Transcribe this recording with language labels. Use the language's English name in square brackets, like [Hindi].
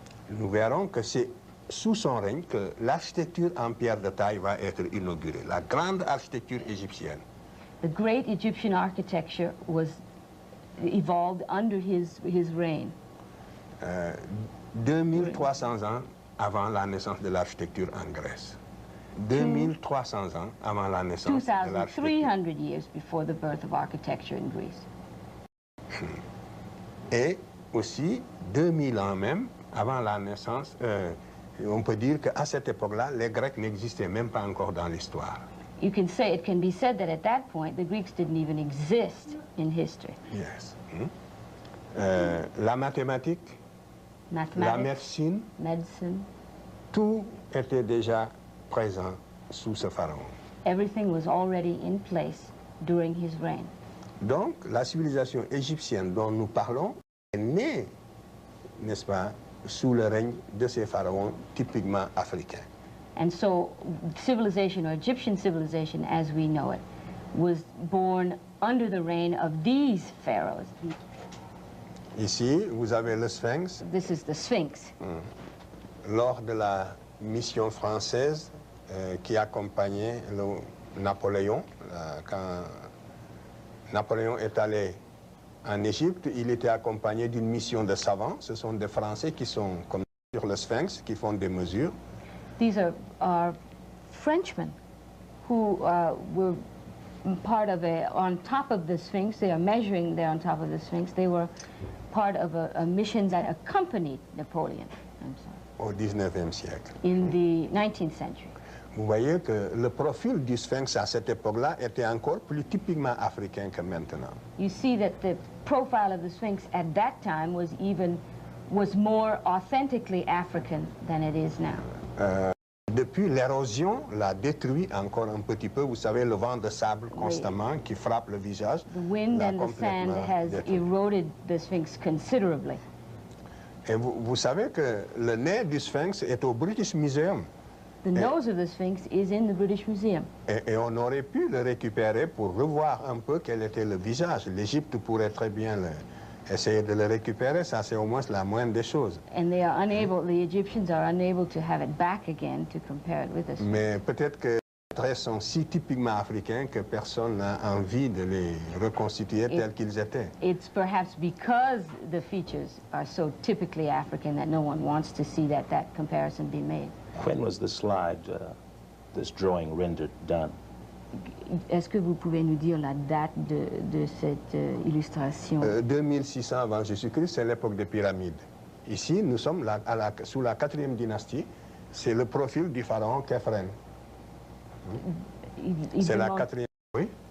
[French] Nous verrons que c'est sous son règne que l'architecture en pierre de taille va être inaugurée, la grande architecture égyptienne. [English] The great Egyptian architecture was evolved under his reign. [French] 2300 ans avant la naissance de l'architecture en Grèce. 2300 ans avant la naissance de l'architecture. [English] 2,300 years before the birth of architecture in Greece. [French] Et aussi 2000 ans même avant la naissance, on peut dire qu'à cette époque-là, les Grecs n'existaient même pas encore dans l'histoire. [English] It can be said that at that point, the Greeks didn't even exist in history. Yes. [French] La mathématique, la [English] Mathematics, [French] médecine, [English] medicine, [French] tout était déjà présent sous ce pharaon. [English] everything was already in place during his reign. [French] Donc, la civilisation égyptienne dont nous parlons est née, n'est-ce pas, sous le règne de ces pharaons typiquement africains. [English] And so civilization, or Egyptian civilization as we know it, was born under the reign of these pharaohs. [French] Ici, vous avez le Sphinx. [English] This is the Sphinx. [French] Lors de la mission française qui accompagnait Napoléon, quand Napoléon est allé en Égypte, il était accompagné d'une mission de savants. Ce sont des Français qui sont comme sur le Sphinx, qui font des mesures. [English] These are Frenchmen who were part of on top of the Sphinx. They are measuring there on top of the Sphinx. They were part of a mission that accompanied Napoleon. I'm sorry. [French] Au 19e siècle. [English] In the 19th century. [French] Vous voyez que le profil du Sphinx à cette époque-là était encore plus typiquement africain que maintenant. [English] You see that the profile of the Sphinx at that time was more authentically African than it is now. [French] Depuis, l'érosion l'a détruit encore un petit peu. Vous savez, le vent de sable constamment qui frappe le visage. [English] The wind and the sand has eroded the Sphinx considerably. [French] Et vous savez que le nez du Sphinx est au British Museum. [English] The nose of the Sphinx is in the British Museum. [French] Et on aurait pu le récupérer pour revoir un peu quel était le visage. L'Égypte pourrait très bien essayer de le récupérer, ça c'est au moins la moindre des choses. [English] And they are unable, the Egyptians are unable to have it back again to compare it with the Sphinx. [French] Mais peut-être que les traits sont si typiquement africains que personne n'a envie de les reconstituer tels qu'ils étaient. [English] It's perhaps because the features are so typically African that no one wants to see that comparison be made. When was the slide, this drawing rendered done? [French] Est-ce que vous pouvez nous dire la date de cette illustration? 2600 avant Jésus-Christ, c'est l'époque des pyramides. Ici, nous sommes sous la 4e dynastie. C'est le profil du pharaon Khéphren. C'est la 4e. Oui?